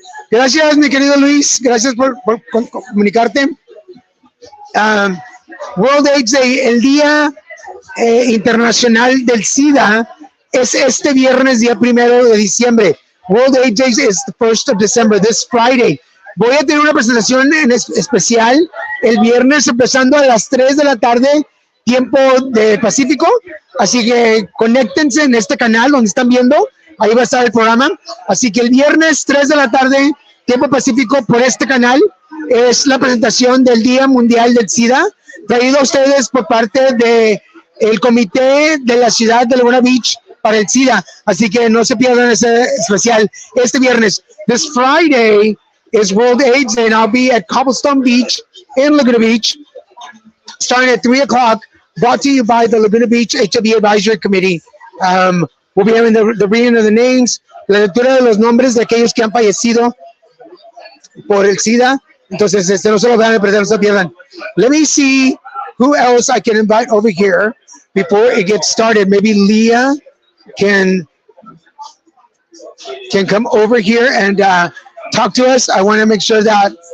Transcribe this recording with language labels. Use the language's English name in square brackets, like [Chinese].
[Spanish] Gracias, mi querido Luis. Gracias por comunicarte. World AIDS Day, el Día Internacional del SIDA, es este viernes, día 1 de diciembre. [English] World AIDS Day is the 1st of December, this Friday. [Spanish] Voy a tener una presentación en especial el viernes empezando a las 3 de la tarde, tiempo de Pacífico. Así que conéctense en este canal donde están viendo. Ahí va a estar el programa. Así que el viernes 3 de la tarde, tiempo Pacífico, por este canal, es la presentación del Día Mundial del SIDA, traído a ustedes por parte de el Comité de la Ciudad de Laguna Beach para el SIDA. Así que no se pierdan ese especial este viernes. [English] This Friday is World AIDS Day, and I'll be at Cobblestone Beach in Laguna Beach, starting at 3 o'clock, brought to you by the Laguna Beach HIV Advisory Committee. We'll be having the reading of the names, [Spanish] la lectura de los nombres de aquellos que han fallecido por el SIDA. Entonces, no se lo van a perder, no se pierdan. [English] Let me see who else I can invite over here before it gets started. Maybe Leah can come over here and talk to us. I want to make sure that...